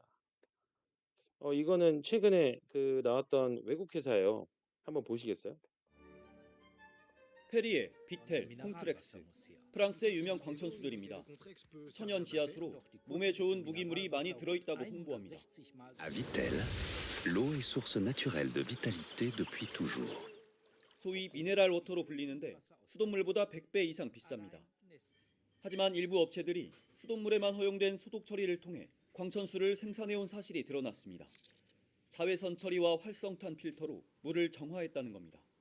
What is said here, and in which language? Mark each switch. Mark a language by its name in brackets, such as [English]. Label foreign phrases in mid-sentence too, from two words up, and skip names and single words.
[Korean] 이거는 최근에 그 나왔던 외국 회사예요. 한번 보시겠어요? 페리에, 비텔, 콩트렉스, 프랑스의 유명 광천수들입니다. 천연 지하수로 몸에 좋은 무기물이 많이 들어있다고 홍보합니다. [French] À Vitel, l'eau est source naturelle de vitalité depuis toujours. [Korean] 소위 미네랄 워터로 불리는데 수돗물보다 100배 이상 비쌉니다. 하지만 일부 업체들이 수돗물에만 허용된 소독 처리를 통해 광천수를 생산해온 사실이 드러났습니다. 자외선 처리와 활성탄 필터로 물을 정화했다는 겁니다.